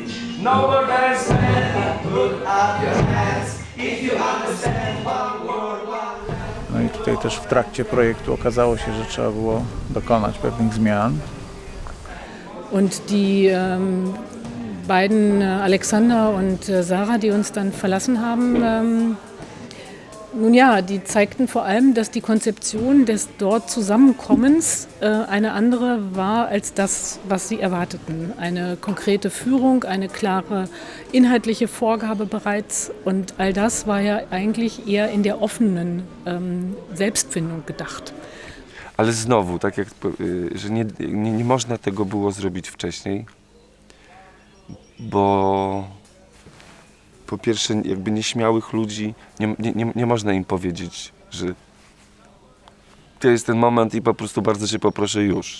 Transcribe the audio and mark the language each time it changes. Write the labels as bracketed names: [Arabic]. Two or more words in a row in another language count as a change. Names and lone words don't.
[English] No more dance man. Put up your hands if you understand one word, one. [Polish] No i tutaj też w trakcie projektu okazało się, że trzeba było dokonać pewnych zmian. [German] Und die beiden, Alexander und Sarah, die uns dann verlassen haben, nun ja, die zeigten vor allem, dass die Konzeption des dort Zusammenkommens eine andere war als das, was sie erwarteten. Eine konkrete Führung, eine klare inhaltliche Vorgabe bereits und all das war ja eigentlich eher in der offenen Selbstfindung gedacht. [Polish] Ale znowu, tak jak, że nie można tego było zrobić wcześniej, bo po pierwsze jakby nieśmiałych ludzi nie można im powiedzieć, że to jest ten moment i po prostu bardzo cię poproszę już.